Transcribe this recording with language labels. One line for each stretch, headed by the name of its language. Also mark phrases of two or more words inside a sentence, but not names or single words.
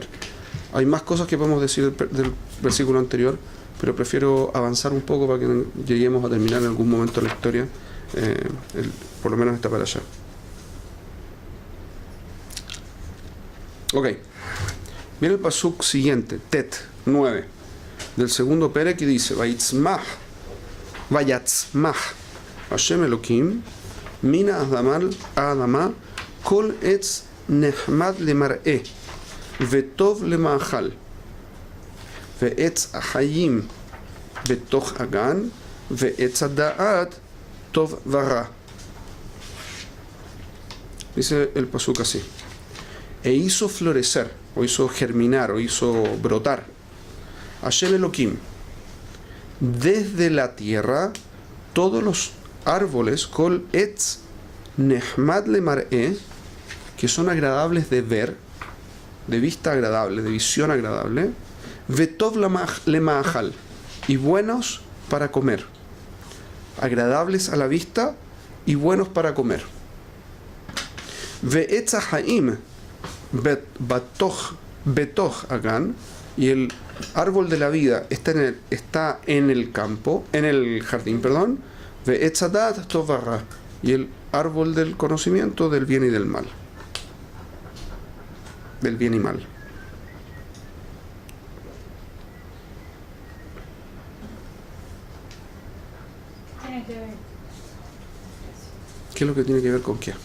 Spanish: Hay más cosas que podemos decir del versículo anterior, pero prefiero avanzar un poco para que lleguemos a terminar en algún momento de la historia, por lo menos esta para allá. Ok. Viene el pasuk siguiente, Tet 9, del segundo perek, que dice:
Hebrew: ויצמח השם אלהים מן האדמה כל עץ נחמד למראה וטוב למאכל ועץ החיים בתוך הגן ועץ הדעת טוב ורע.
Spanish: Dice el pasuk así: e hizo florecer, o hizo germinar, o hizo brotar Hashem Elokim desde la tierra todos los árboles
Hebrew: כל עץ נחמד למראה,
Spanish: que son agradables de ver, de vista agradable, de visión agradable,
Hebrew: וטוב למאכל,
Spanish: y buenos para comer, agradables a la vista y buenos para comer.
Hebrew: ועץ החיים בתוך הגן,
Spanish: y el árbol de la vida está en el campo, en el jardín, perdón.
Hebrew: ועץ הדעת טוב ורע,
Spanish: y el árbol del conocimiento del bien y del mal, del bien y mal. Tiene que ver. ¿Qué es lo que tiene que ver con qué?